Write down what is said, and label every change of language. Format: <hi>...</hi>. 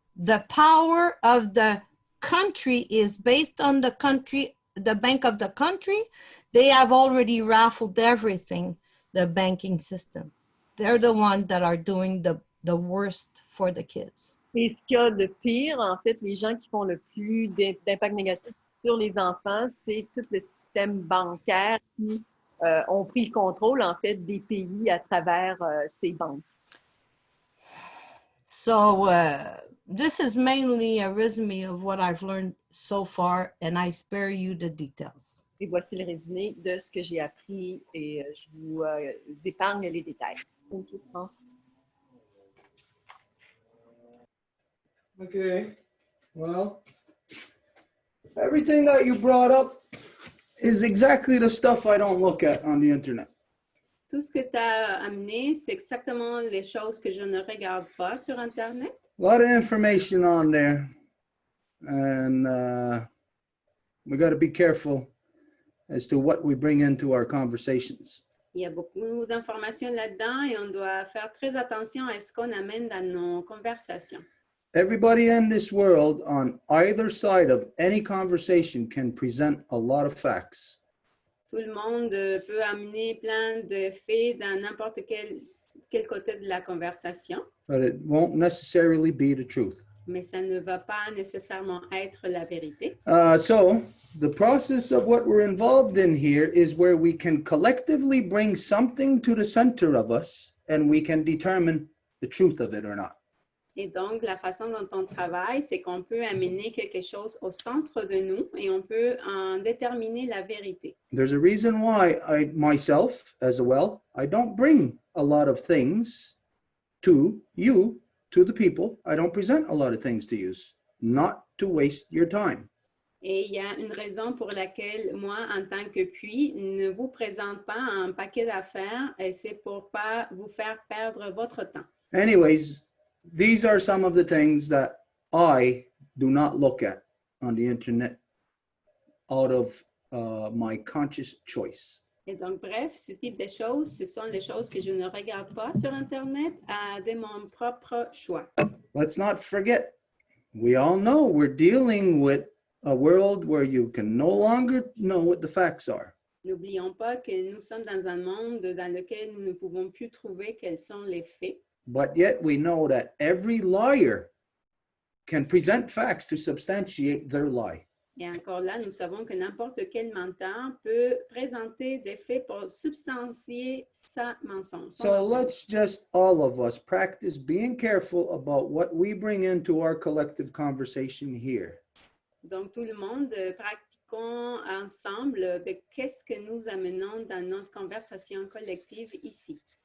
<en>The power of the country is based on the country, the bank of the country. They have already raffled everything, the banking system. They're the ones that are doing the worst for the kids.</en> <fr>Et ce qu'il y a de pire, en fait, les gens qui font le plus d'impact négatif sur les enfants, c'est tout le système bancaire qui ont pris le contrôle, en fait, des pays à travers ces banques.</fr> <en>So this is mainly a resume of what I've learned so far, and I spare you the details.</en> <fr>Et voici le résumé de ce que j'ai appris et je vous épargne les détails.</fr> <en>Thank you, France. Okay, well, everything that you brought up is exactly the stuff I don't look at on the internet.</en> <fr>Tout ce que tu as amené, c'est exactement les choses que je ne regarde pas sur Internet.</fr> <en>A lot of information on there, and we got to be careful as to what we bring into our conversations.</en> <fr>Il y a beaucoup d'informations là-dedans et on doit faire très attention à ce qu'on amène dans nos conversations.</fr> <en>Everybody in this world on either side of any conversation can present a lot of facts.</en> <fr>Tout le monde peut amener plein de faits dans n'importe quel côté de la conversation.</fr> <en>But it won't necessarily be the truth.</en> <fr>Mais ça ne va pas nécessairement être la vérité.</fr> <en>So the process of what we're involved in here is where we can collectively bring something to the center of us and we can determine the truth of it or not.</en> <fr>Et donc, la façon dont on travaille, c'est qu'on peut amener quelque chose au centre de nous et on peut en déterminer la vérité.</fr> <en>There's a reason why I myself, as well, I don't bring a lot of things to you, to the people. I don't present a lot of things to you, not to waste your time.</en> <fr>Et il y a une raison pour laquelle moi, en tant que puits, ne vous présente pas un paquet d'affaires et c'est pour pas vous faire perdre votre temps.</fr> <en>Anyways, these are some of the things that I do not look at on the internet out of my conscious choice.</en> <fr>Et donc, bref, ce type de choses, ce sont les choses que je ne regarde pas sur Internet de mon propre choix.</fr> <en>Let's not forget, we all know we're dealing with a world where you can no longer know what the facts are.</en> <fr>N'oublions pas que nous sommes dans un monde dans lequel nous ne pouvons plus trouver quels sont les faits.</fr> <en>But yet we know that every liar can present facts to substantiate their lie.</en> <fr>Et encore là, nous savons que n'importe quel menteur peut présenter des faits pour substantier sa mensonge. son</fr> <en>So</en> <fr>mensonge.</fr> <en>let's just, all of us, practice being careful about what we bring into our collective conversation here.</en> <fr>Donc, tout le monde, pratiquons ensemble de qu'est-ce que nous amenons dans notre conversation collective ici.</fr>